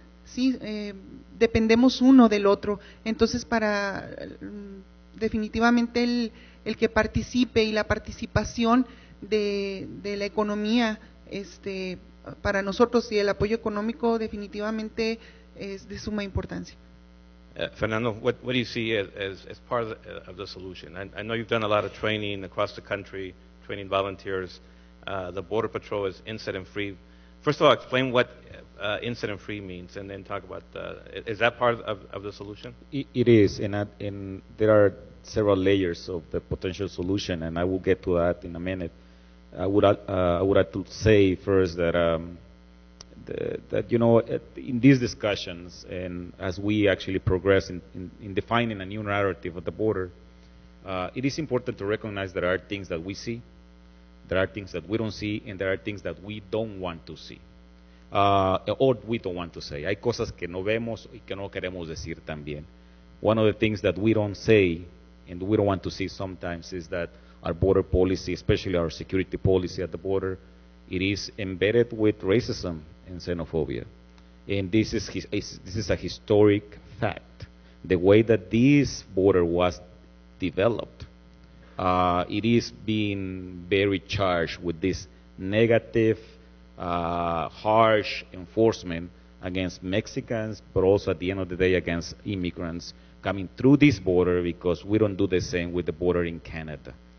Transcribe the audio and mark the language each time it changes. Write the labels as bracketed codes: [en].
[es] Sí, dependemos uno del otro. Entonces, definitivamente el que participe y la participación de la economía, para nosotros, y el apoyo económico definitivamente es de suma importancia. [en] Fernando, what do you see as part of the solution? I know you've done a lot of training across the country, training volunteers. The Border Patrol is incident-free first of all, explain what incident-free means, and then talk about is that part of the solution? It is, and there are several layers of the potential solution, and I will get to that in a minute. I would like to say first that that in these discussions, and as we actually progress in defining a new narrative of the border, it is important to recognize there are things that we see, there are things that we don't see, and there are things that we don't want to see. Or we don't want to say. [es] Hay cosas que no vemos y que no queremos decir también. [en] One of the things that we don't say and we don't want to see sometimes is that our border policy, especially our security policy at the border, it is embedded with racism and xenophobia. And this is a historic fact. The way that this border was developed, it is being very charged with this negative, harsh enforcement against Mexicans, but also at the end of the day against immigrants coming through this border, because we don't do the same with the border in Canada.